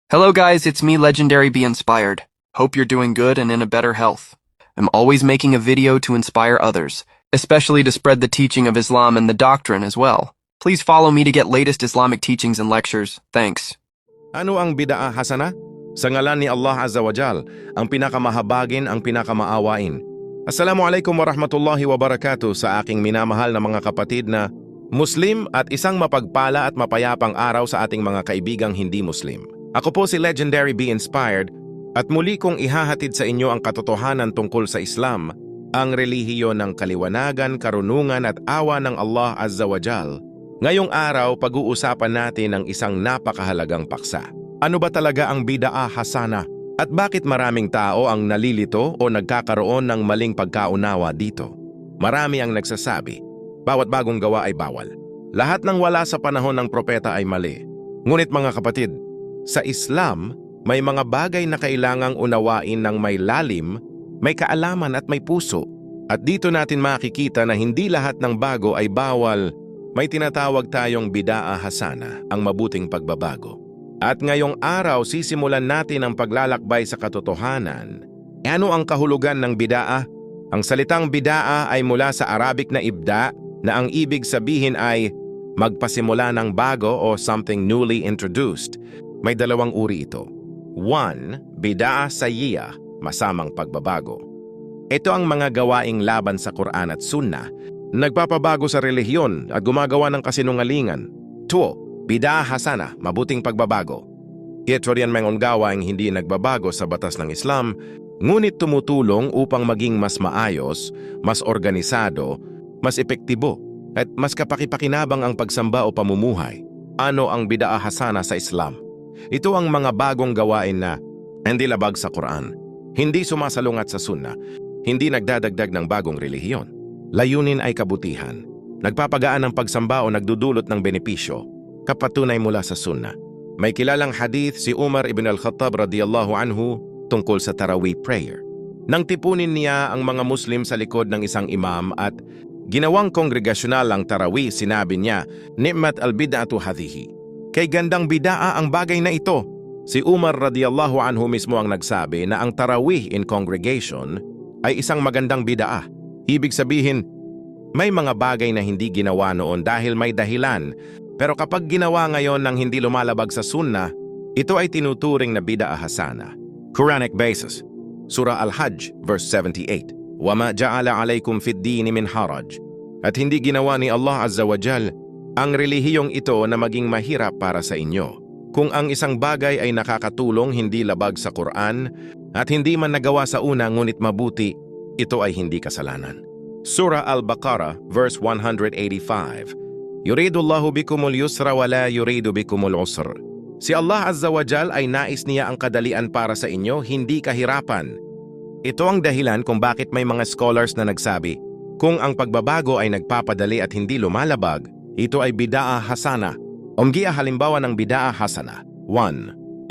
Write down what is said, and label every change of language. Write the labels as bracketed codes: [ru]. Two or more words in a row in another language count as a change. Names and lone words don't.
[en] Hello guys, it's me, Legendary Be Inspired. Hope you're doing good and in a better health. I'm always making a video to inspire others, especially to spread the teaching of Islam and the doctrine as well. Please follow me to get latest Islamic teachings and lectures. Thanks. [tl] Ano ang [ar] بدعة حسنة? [tl] Sa ngalan ni Allah [ar] عز وجل, [tl] ang pinakamahabagin, ang pinakamaawain. [ar] السلام عليكم ورحمة الله وبركاته [tl] sa aking minamahal na mga kapatid na Muslim at isang mapagpala at mapayapang araw sa ating mga kaibigang hindi Muslim. Ako po si Legendary Be Inspired at muli kong ihahatid sa inyo ang katotohanan tungkol sa Islam, ang relihiyon ng kaliwanagan, karunungan at awa ng Allah [ar] عز وجل. [tl] Ngayong araw, pag-uusapan natin ang isang napakahalagang paksa. Ano ba talaga ang [ar] بدعة حسنة? [tl] At bakit maraming tao ang nalilito o nagkakaroon ng maling pagkaunawa dito? Marami ang nagsasabi, bawat bagong gawa ay bawal. Lahat ng wala sa panahon ng propeta ay mali. Ngunit mga kapatid, sa Islam, may mga bagay na kailangang unawain ng may lalim, may kaalaman at may puso. At dito natin makikita na hindi lahat ng bago ay bawal. May tinatawag tayong [ar] بدعة حسنة, [tl] ang mabuting pagbabago. At ngayong araw, sisimulan natin ang paglalakbay sa katotohanan. Ano ang kahulugan ng bid'ah? Ang salitang bid'ah ay mula sa Arabic na ibda, na ang ibig sabihin ay magpasimula ng bago o [en] something newly introduced. [tl] May dalawang uri ito. 1. [ar] بدعة سيئة, [tl] masamang pagbabago. Ito ang mga gawaing laban sa Quran at Sunnah, nagpapabago sa relihiyon at gumagawa ng kasinungalingan. 2. [ar] بدعة حسنة, [tl] mabuting pagbabago. Ito riyan mga gawaing hindi nagbabago sa batas ng Islam, ngunit tumutulong upang maging mas maayos, mas organisado, mas epektibo, at mas kapakipakinabang ang pagsamba o pamumuhay. Ano ang [ar] بدعة حسنة [tl] sa Islam? Ito ang mga bagong gawain na hindi labag sa Quran, hindi sumasalungat sa Sunnah, hindi nagdadagdag ng bagong relihiyon. Layunin ay kabutihan, nagpapagaan ng pagsamba o nagdudulot ng benepisyo, kapatunay mula sa Sunnah. May kilalang hadith si Umar ibn al-Khattab [ar] رضي الله عنه [tl] tungkol sa Tarawih prayer. Nang tipunin niya ang mga Muslim sa likod ng isang imam at ginawang kongregasyonal ang Tarawih, sinabi niya, [ar] "نعمت البدعة هذه." [tl] Kay gandang bid'ah ang bagay na ito. Si Umar [ar] رضي الله عنه [tl] mismo ang nagsabi na ang Tarawih [en] in congregation [tl] ay isang magandang bid'ah. Ibig sabihin, may mga bagay na hindi ginawa noon dahil may dahilan, pero kapag ginawa ngayon ng hindi lumalabag sa Sunnah, ito ay tinuturing na [ar] بدعة حسنة. [en] Quranic basis, Surah Al-Hajj, verse 78. [ar] وَمَا جَعَلَ عَلَيْكُمْ فِي الدِّينِ مِنْ حَرَجٍ. [tl] At hindi ginawa ni Allah [ar] عز وجل [tl] ang relihiyong ito na maging mahirap para sa inyo. Kung ang isang bagay ay nakakatulong hindi labag sa Quran at hindi man nagawa sa una ngunit mabuti, ito ay hindi kasalanan. [en] Surah Al-Baqarah, verse 185. [ar] يريد الله بكم اليسر ولا يريد بكم العسر. [tl] Si Allah [ar] عز وجل [tl] ay nais niya ang kadalian para sa inyo, hindi kahirapan. Ito ang dahilan kung bakit may mga scholars na nagsabi, kung ang pagbabago ay nagpapadali at hindi lumalabag, ito ay [ar] بدعة حسنة. [tl] Umgiya halimbawa ng [ar] بدعة حسنة. [tl] 1.